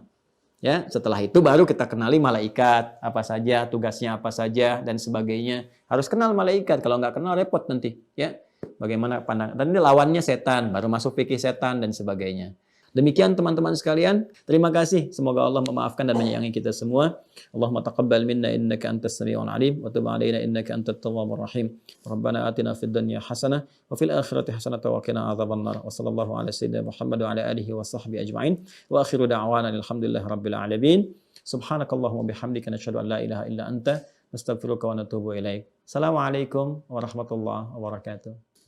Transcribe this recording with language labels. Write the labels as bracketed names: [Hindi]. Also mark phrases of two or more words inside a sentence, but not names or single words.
[Indonesian] Ya, setelah itu baru kita kenali malaikat apa saja, tugasnya apa saja dan sebagainya. Harus kenal malaikat, kalau nggak kenal repot nanti, ya. Bagaimana pandang? Dan ini lawannya setan, baru masuk fikih setan dan sebagainya. Demikian teman-teman sekalian, terima kasih. Semoga Allah memaafkan dan menyayangi kita semua. [Arabic] اللهم تقبل منا إنك أنت السميع العليم وتب علينا إنك أنت التواب الرحيم. ربنا آتنا في الدنيا حسنة وفي الآخرة حسنة وقنا عذاب النار. وصلى الله على سيدنا محمد وعلى آله وصحبه أجمعين. وآخر دعوانا الحمد لله رب العالمين. سبحانك اللهم وبحمدك نشهد أن لا إله إلا أنت نستغفرك ونتوب إليك. السلام عليكم ورحمة الله وبركاته.